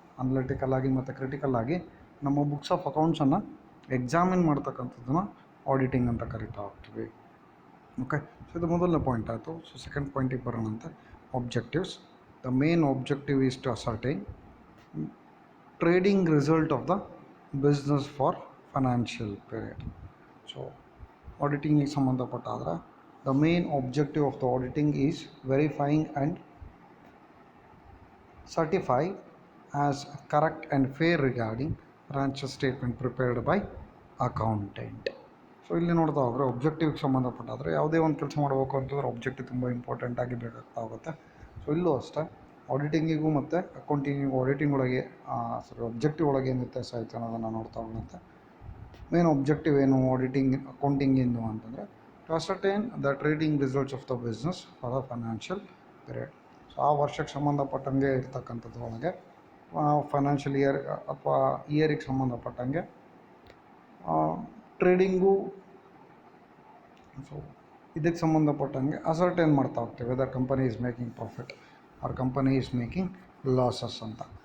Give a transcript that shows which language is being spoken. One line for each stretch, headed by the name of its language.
Kannada: Analytical ಆಗಿ ಮತ್ತು critical ಆಗಿ ನಮ್ಮ ಬುಕ್ಸ್ ಆಫ್ ಅಕೌಂಟ್ಸನ್ನು ಎಕ್ಸಾಮಿನ್ ಮಾಡ್ತಕ್ಕಂಥದ್ದನ್ನು ಆಡಿಟಿಂಗ್ ಅಂತ ಕರಿತಾ ಹೋಗ್ತೀವಿ. ಓಕೆ, ಸೊ ಇದು ಮೊದಲನೇ ಪಾಯಿಂಟ್ ಆಯಿತು. So second ಪಾಯಿಂಟಿಗೆ ಬರೋಣಂತೆ. Objectives.
English: The main objective is to ascertain trading result of the business for financial period.
Kannada: So ಆಡಿಟಿಂಗಿಗೆ ಸಂಬಂಧಪಟ್ಟಾದರೆ
English: the main objective of the auditing is verifying and certify as correct and fair regarding financial statement prepared by accountant.
Kannada: So ಇಲ್ಲಿ ನೋಡ್ತಾ ಹೋದರೆ ಒಬ್ಜೆಕ್ಟಿವ್ಗೆ ಸಂಬಂಧಪಟ್ಟಾದರೆ ಯಾವುದೇ ಒಂದು ಕೆಲಸ ಮಾಡಬೇಕು ಅಂತಂದರೆ objective ತುಂಬ important ಆಗಿ ಬೇಕಾಗ್ತಾ ಹೋಗುತ್ತೆ. ಸೊ ಇಲ್ಲೂ ಅಷ್ಟೇ ಆಡಿಟಿಂಗಿಗೂ ಮತ್ತು ಅಕೌಂಟಿಂಗಿಗೂ ಆಡಿಟಿಂಗ್ ಒಳಗೆ ಒಬ್ಜೆಕ್ಟಿವ್ ಒಳಗೆ ಏನು ವ್ಯತ್ಯಾಸ ಆಯಿತು ಅನ್ನೋದನ್ನು ನೋಡ್ತಾ ಹೋಗುತ್ತೆ. ಮೇನ್ ಒಬ್ಜೆಕ್ಟಿವ್ ಏನು ಆಡಿಟಿಂಗ್ ಅಕೌಂಟಿಂಗಿಂದು ಅಂತಂದರೆ
English: to ascertain the trading results of the business for the financial period.
Kannada: So ಆ ವರ್ಷಕ್ಕೆ ಸಂಬಂಧಪಟ್ಟಂಗೆ ಇರ್ತಕ್ಕಂಥದ್ದು ಒಳಗೆ ಫೈನಾನ್ಷಿಯಲ್ ಇಯರ್ ಅಥವಾ ಇಯರಿಗೆ ಸಂಬಂಧಪಟ್ಟಂಗೆ ಟ್ರೇಡಿಂಗು ಸೊ ಇದಕ್ಕೆ ಸಂಬಂಧಪಟ್ಟಂಗೆ ಅಸರ್ಟೈನ್ ಮಾಡ್ತಾ ಹೋಗ್ತೇವೆ
English: whether company is making profit or company is making losses
Kannada: ಅಂತ.